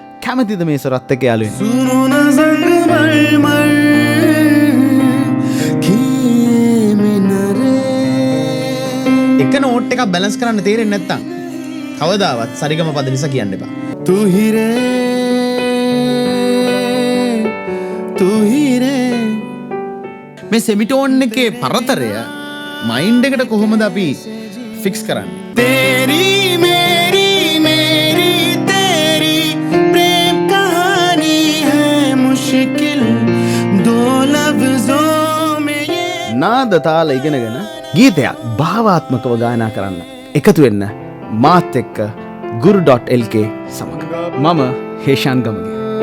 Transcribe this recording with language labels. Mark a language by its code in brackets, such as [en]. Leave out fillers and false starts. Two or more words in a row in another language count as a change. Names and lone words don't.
[si] කැමතිද මේ සොරත් එක්ක යාළුවෙන්? එක නෝට් එකක් බැලන්ස් කරන්න තේරෙන්නේ නැත්තම් කවදාවත් සරිගම පද නිසා කියන්න එපා. [hi] तू ही रे [si] මේ සෙමිටෝන් එකේ පරතරය මයින්ඩ් එකට කොහොමද අපි ෆික්ස් කරන්නේ? [hi] तेरी मेरी मेरी तेरी प्रेम कहानी है मुश्किल दो लफ्जों में ये [si] නාද තාල ඉගෙනගෙන ගීතයක් භාවාත්මකව ගායනා කරන්න එකතු වෙන්න මාත් එක්ක guru.lk සමග. මම හේෂාන් ගමගේ.